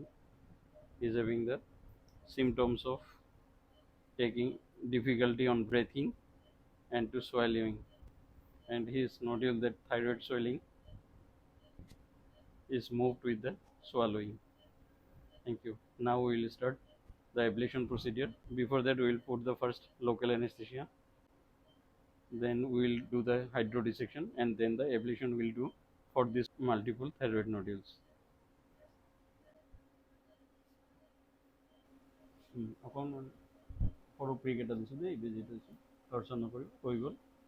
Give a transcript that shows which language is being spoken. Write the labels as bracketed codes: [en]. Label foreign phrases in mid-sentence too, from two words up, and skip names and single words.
[en] He is having the symptoms of taking difficulty on breathing and to swallowing, and his nodule, that thyroid swelling, is moved with the swallowing. Thank you. Now we will start the ablation procedure. Before that, we will put the first local anesthesia, then we will do the hydrodissection, and then the ablation we will do for these multiple thyroid nodules. [as] অকণমান সৰু প্ৰিক এটা দিছোঁ দেই, বেজি দিছোঁ, টৰ্চাৰ নকৰিব, হৈ গ'ল।